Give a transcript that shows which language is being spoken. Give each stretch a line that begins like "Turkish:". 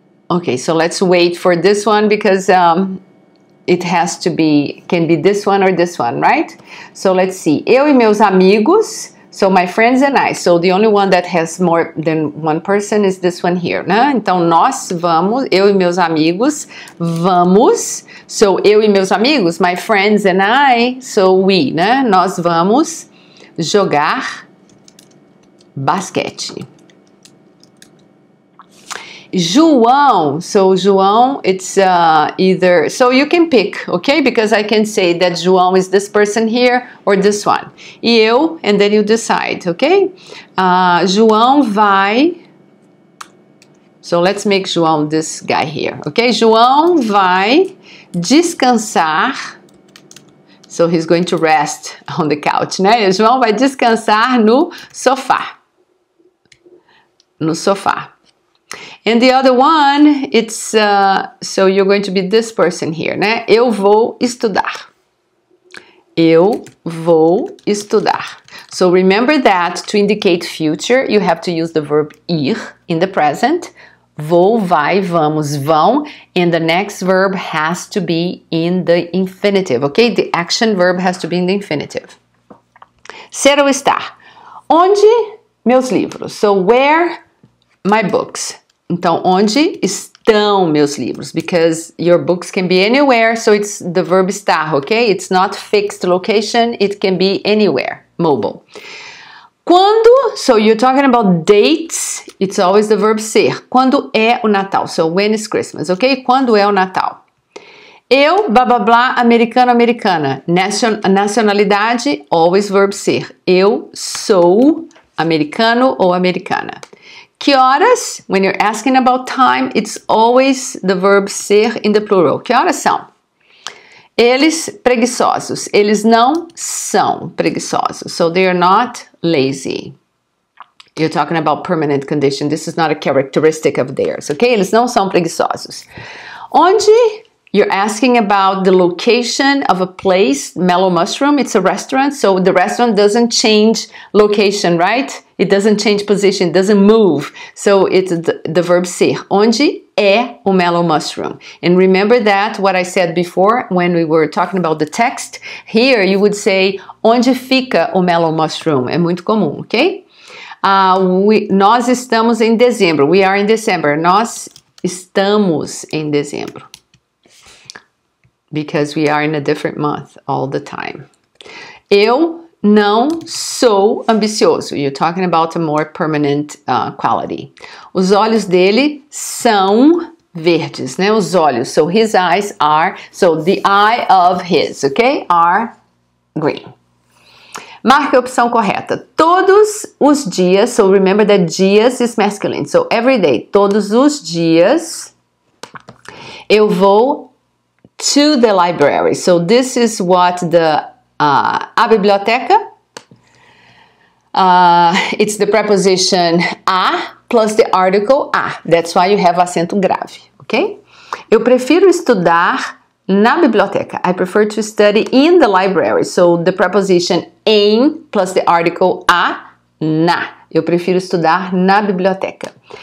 English: Okay, so let's wait for this one because it has to be, can be this one or this one, right? So let's see.
Portuguese: Eu e meus amigos,
English: so my friends and I. So the only one that has more than one person is this one here, né?
Portuguese: Então nós vamos, eu e meus amigos, vamos.
English: So
Portuguese: eu e meus amigos,
English: my friends and I, so we, né?
Portuguese: Nós vamos jogar basquete.
English: João, so João, it's either, so you can pick, okay? Because I can say that João is this person here or this one.
Portuguese: E eu,
English: and then you decide, okay?
Portuguese: João vai,
English: so let's make João this guy here, okay?
Portuguese: João vai descansar,
English: so he's going to rest on the couch, né?
Portuguese: João vai descansar no sofá. No sofá.
English: And the other one, it's, so you're going to be this person here, né?
Portuguese: Eu vou estudar. Eu vou estudar.
English: So remember that to indicate future, you have to use the verb ir in the present.
Portuguese: Vou, vai, vamos, vão.
English: And the next verb has to be in the infinitive, okay? The action verb has to be in the infinitive.
Portuguese: Ser ou estar. Onde? Meus livros.
English: So where? My books.
Portuguese: Então, onde estão meus livros?
English: Because your books can be anywhere, so it's the verb estar, okay? It's not fixed location, it can be anywhere, mobile. Quando, so you're talking about dates, it's always the verb ser.
Portuguese: Quando é o Natal?
English: So when is Christmas, okay?
Portuguese: Quando é o Natal? Eu, blá, blá, blá, americano, americana.
English: Nacionalidade, always verb ser.
Portuguese: Eu sou americano ou americana. Que horas?
English: When you're asking about time, it's always the verb ser in the plural.
Portuguese: Que horas são? Eles preguiçosos. Eles não são preguiçosos.
English: So they are not lazy. You're talking about permanent condition. This is not a characteristic of theirs, okay?
Portuguese: Eles não são preguiçosos. Onde?
English: You're asking about the location of a place, Mellow Mushroom, it's a restaurant, so the restaurant doesn't change location, right? It doesn't change position, it doesn't move. So it's the verb ser.
Portuguese: Onde é o Mellow Mushroom?
English: And remember that, what I said before, when we were talking about the text, here you would say,
Portuguese: onde fica o Mellow Mushroom? É muito comum, ok? Nós estamos em dezembro,
English: we are in December.
Portuguese: Nós estamos em dezembro.
English: Because we are in a different month all the time.
Portuguese: Eu não sou ambicioso.
English: You're talking about a more permanent quality.
Portuguese: Os olhos dele são verdes, né? Os olhos.
English: So his eyes are, so the eye of his, okay? Are green.
Portuguese: Marque a opção correta. Todos os dias,
English: so remember that dias is masculine. So every day,
Portuguese: todos os dias, eu vou
English: to the library. So this is what the
Portuguese: a biblioteca.
English: It's the preposition a plus the article a. That's why you have acento grave, ok?
Portuguese: Eu prefiro estudar na biblioteca.
English: I prefer to study in the library. So the preposition em plus the article a, na.
Portuguese: Eu prefiro estudar na biblioteca.